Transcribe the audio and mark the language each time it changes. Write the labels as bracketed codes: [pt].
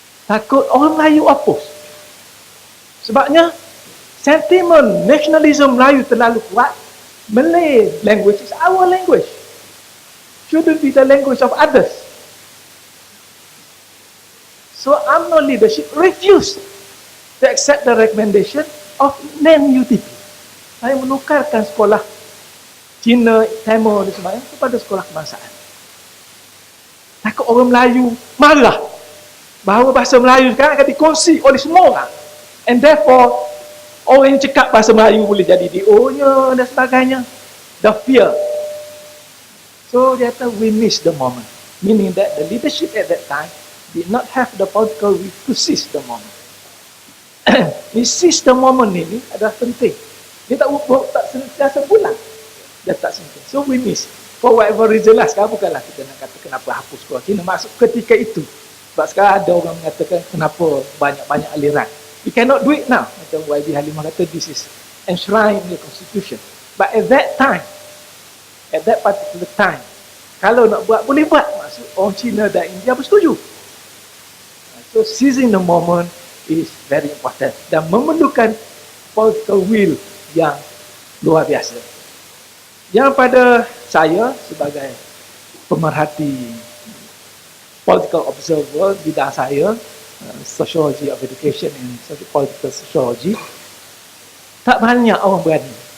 [ms] Takut orang Melayu oppose. Sebabnya sentimen nasionalisme Melayu terlalu kuat. [en] Malay language is our language. Shouldn't be the language of others. So UMNO leadership refused to accept the recommendation of NUTP. [ms] Saya menukarkan sekolah Cina, Timur dan sebagainya kepada sekolah kebangsaan. Takut orang Melayu marah bahawa bahasa Melayu sekarang akan dikongsi oleh semua orang. [en] And therefore, [ms] orang yang cakap bahasa Melayu boleh jadi DO-nya dan sebagainya. [en] The fear. So [ms] dia kata [en] we miss the moment. Meaning that the leadership at that time did not have the political will to seize the moment. [ms] Ni [en] seize the moment [ms] ini adalah penting. Dia tak sentiasa pulang. Dia tak sentiasa. [en] So we miss. For whatever reason [ms] lah, sekarang bukanlah kita nak kata kenapa hapus sekolah Cina. Maksud ketika itu. Sebab sekarang ada orang mengatakan kenapa banyak-banyak aliran. [en] We cannot do it now. [ms] Macam YB Halimah kata, [en] this is enshrined in the constitution. But at that time, at that particular time, [ms] kalau nak buat, boleh buat. Maksud orang Cina dan India bersetuju. [en] So seizing the moment is very important. [ms] Dan memerlukan [en] political will [ms] yang luar biasa. Yang pada saya sebagai pemerhati [en] political observer [ms] bidang saya, [en] sociology of education and political sociology, [ms] tak banyak orang berani.